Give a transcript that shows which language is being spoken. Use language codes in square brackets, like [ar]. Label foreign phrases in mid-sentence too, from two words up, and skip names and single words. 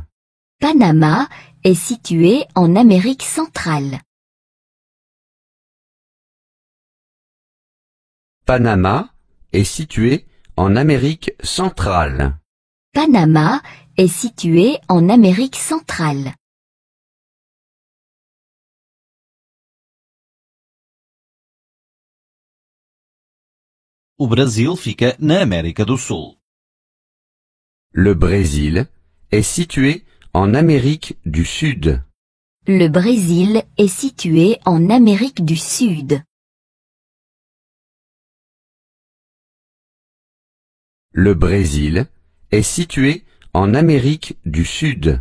[fr] Panama est situé en Amérique centrale. Panama est situé en Amérique centrale. Panama est situé en Amérique centrale. [pt] O Brasil fica na América do Sul. [fr] Le Brésil est situé en Amérique du Sud. Le Brésil est situé en Amérique du Sud. Le Brésil est situé en Amérique du Sud.